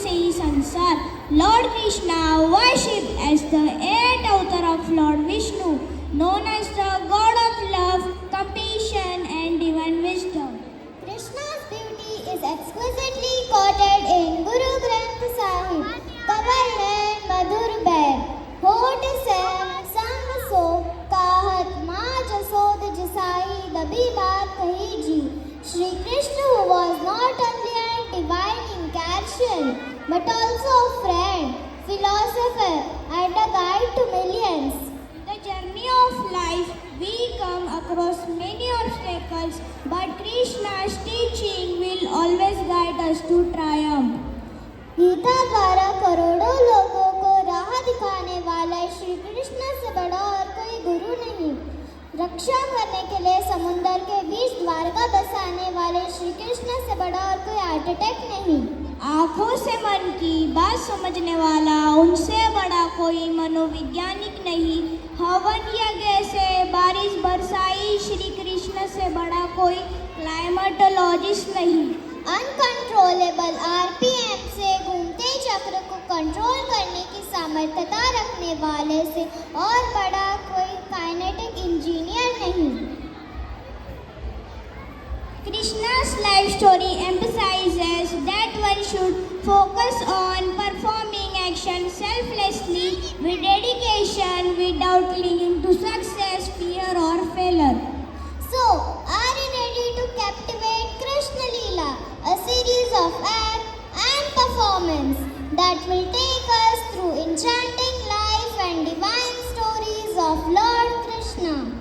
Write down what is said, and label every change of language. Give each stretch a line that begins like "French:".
English: Lord Krishna, worshipped as the eighth avatar of Lord Vishnu, known as the God of love, compassion and divine wisdom. Krishna's beauty is exquisitely quoted in Guru Granth Sahib.
Hindi: कवल है मधुर बैर, होठ Sam संग सो, काहत माँ जसोद जिसाई दबी बात कही जी.
English: Shri Krishna, who was not only a divine incarnation but also a friend, philosopher and a guide to millions. The journey of life, we come across many obstacles, but Krishna's teaching will always guide us to triumph.
Hindi: Gita द्वारा करोड़ों लोगों को राह दिखाने वाला श्री कृष्ण से बड़ा और कोई गुरु नहीं. रक्षा करने के लिए समुन्दर के बीच द्वारका बसाने वाले श्री कृष्ण से बड़ा और कोई आर्किटेक्ट नहीं. आँखों से मन की बात समझने वाला उनसे बड़ा कोई मनोवैज्ञानिक नहीं. हवन यज्ञ से बारिश बरसाई श्री कृष्ण से बड़ा कोई क्लाइमेटोलॉजिस्ट नहीं. अनकंट्रोलेबल आरपीएम से घूमते चक्र को कंट्रोल करने की सामर्थ्यता रखने वाले से और बड़ा कोई काइनेटिक इंजीनियर नहीं.
English: Krishna's life story emphasizes that one should focus on performing action selflessly with dedication without clinging to success, fear or failure. So, are you ready to captivate Krishna Leela, a series of acts and performance that will take us through enchanting life and divine stories of Lord Krishna?